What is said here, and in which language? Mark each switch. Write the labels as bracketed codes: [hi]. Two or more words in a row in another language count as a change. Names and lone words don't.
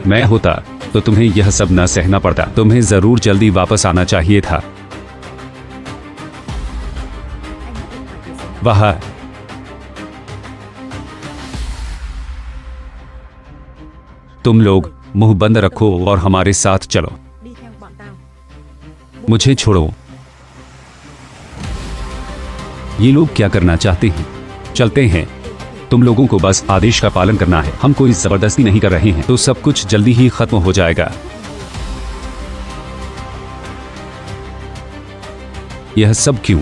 [hi] मैं होता तो तुम्हें यह सब न सहना पड़ता। तुम्हें जरूर जल्दी वापस आना चाहिए था। वह तुम लोग मुंह बंद रखो और हमारे साथ चलो। [vi] Đi theo bọn tao. [hi] मुझे छोड़ो। ये लोग क्या करना चाहते हैं? चलते हैं। तुम लोगों को बस आदेश का पालन करना है। हम कोई जबरदस्ती नहीं कर रहे हैं, तो सब कुछ जल्दी ही खत्म हो जाएगा। यह सब क्यों?